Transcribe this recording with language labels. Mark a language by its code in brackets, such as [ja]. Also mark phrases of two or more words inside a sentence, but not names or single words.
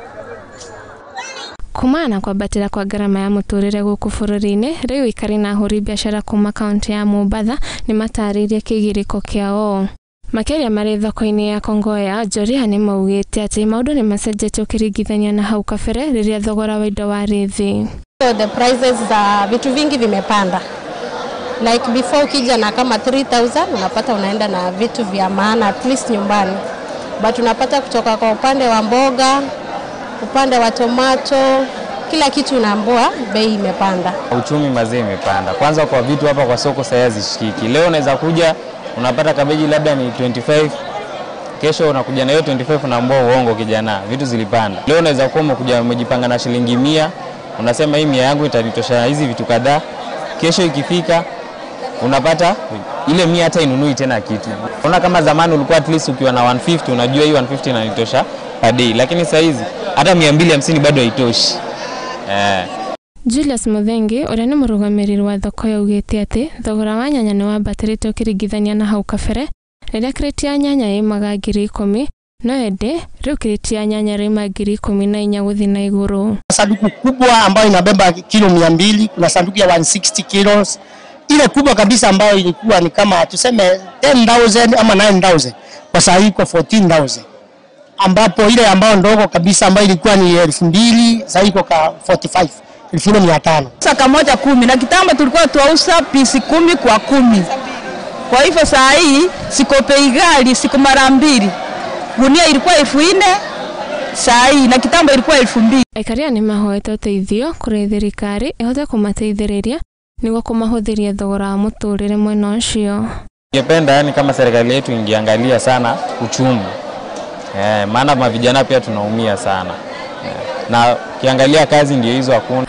[ki] Kumana kwambatĩra kwa ngarama ya mũtũrĩre gũkũ bũrũri-inĩ, rĩu ikari na ahũri biacara kuma kaunti ya Mombatha nĩ matarĩirie kĩgirĩko kĩao. Makĩria marĩ thoko-inĩ ya Kongoya, Joria nĩ maugĩte atĩ maũndũ nĩ macenjetie ũkĩringithania na hau kabere rĩrĩa thogora wa indo warĩ thĩ. [en] So the prices [sw] za vitu vingi vimepanda. Like before ukija na kama 3,000 unapata unaenda na vitu vya maana [en] at least [sw] nyumbani. But unapata kutoka kwa upande wa mboga, upande wa tomato, kila kitu unaambiwa bei imepanda. Uchumi mazee imepanda. Kwanza kwa vitu hapa kwa soko sasa zishikiki. Leo unaweza kuja unapata kabeji labda ni 25. Kesho unakuja na hiyo 25 unaambiwa uongo kijana. Vitu zilipanda. Leo unaweza kuwa umejipanga na shilingi 100, unasema hii 100 yangu itanitosha hizi vitu kadhaa. Kesho ikifika unapata ile 100 hata inunui tena kitu. Unaona kama zamani ulikuwa [en] at least [sw] ukiwa na 150 unajua hii 150 inanitosha [en] per day, [sw] lakini sasa hizi hata 250 bado haitoshi. [ki] Julius Muthingi ũrĩa nĩ mũrũgamĩrĩri wa thoko yaugĩte atĩ thogora wa nyanya nĩ wambatĩrĩte ũkĩringithania na hau kabere rĩrĩa kreti ya nyanya ĩmaga 10,000 no ende rĩu kreti ya nyanya ĩma 14,000 gũthiĩ na igũrũ. [sw] Sanduku kubwa ambayo inabeba kilo 200, kuna sanduku ya 160 kilos. Ile kubwa kabisa ambayo ilikuwa ni kama tuseme 10,000 ama 9,000 kwa sasa iko 14,000. Ambapo ile ambayo ndogo kabisa ambayo ilikuwa ni 2,000 sasa iko ka 45,500. Saka moja 10 na kitambo tulikuwa tuauza pisi 10 kwa 10. Kwa hivyo saa hii siko bei ghali, siko mara mbili. Gunia ilikuwa 4,000 saa hii na kitambo ilikuwa 2,000. [ki] Aikaria nĩ mahoete ũteithio kũrĩ thirikari ĩhote kũmateithĩrĩria nĩguo kũmahũthĩria thogora wa mũtũrĩre mwena ũcio. [sw] Ningependa yani kama serikali yetu ingeangalia sana uchumi. Maana mavijana pia tunaumia sana. Na kiangalia kazi ndio hizo hakuna.